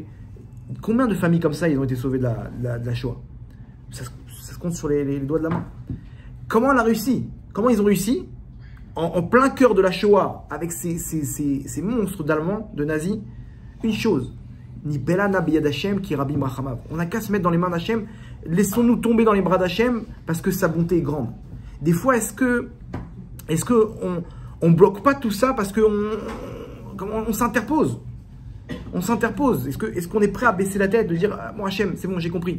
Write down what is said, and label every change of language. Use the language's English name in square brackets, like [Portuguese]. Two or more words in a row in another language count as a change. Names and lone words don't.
[French] Combien de familles comme ça, ils ont été sauvés de la Shoah? Ça se compte sur les doigts de la main. Comment elle a réussi? Comment ils ont réussi? En plein cœur de la Shoah, avec ces monstres d'Allemands, de nazis. Une chose. [Hebrew] נפלה נא ביד השם כי רבים רחמיו. [French] On n'a qu'à se mettre dans les mains d'Hachem. Laissons-nous tomber dans les bras d'Hachem parce que sa bonté est grande. Des fois, est-ce que on bloque pas tout ça parce que on s'interpose? On s'interpose. Est-ce qu'on est prêt à baisser la tête, de dire bon Hachem, c'est bon, j'ai compris.